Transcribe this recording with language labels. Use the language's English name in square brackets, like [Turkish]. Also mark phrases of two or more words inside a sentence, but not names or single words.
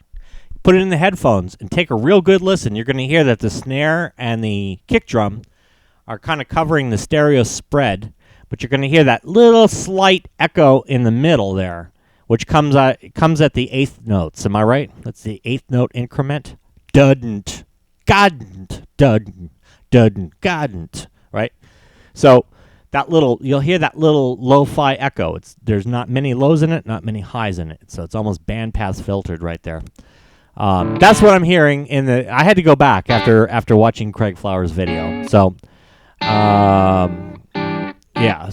[English] Put it in the headphones and take a real good listen. You're going to hear that the snare and the kick drum are kind of covering the stereo spread, but you're going to hear that little slight echo in the middle there, which comes at the eighth notes. Am I right? That's the eighth note increment. Dudn't, godn't, dudn't, dudn't, godn't. Right? So you'll hear that little lo-fi echo. There's not many lows in it, not many highs in it. So it's almost bandpass filtered right there. That's what I'm hearing I had to go back after watching Craig Flowers' video. So, yeah.